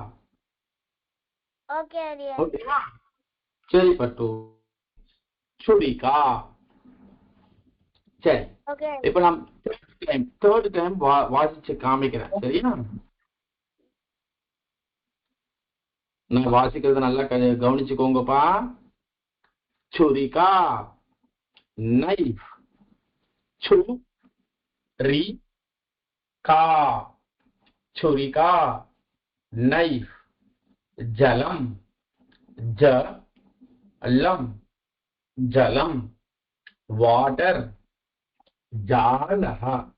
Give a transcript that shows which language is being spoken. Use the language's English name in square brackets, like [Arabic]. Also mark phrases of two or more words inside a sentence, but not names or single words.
[Tamil] ஓகேவா? சரி பட்டு, छुरिका. சரி, இப்ப நான் [English] third time [Tamil] வாசிச்சு காமிக்கிறேன், சரியா? நான் வாசிக்கிறத நல்லா கவனிச்சுக்கோங்கப்பா. [Sanskrit] छुरिका, नाइफ, छु, री, का, छुरिका, नाइफ, जलम, ज, लम, जलम, वाटर, जालः,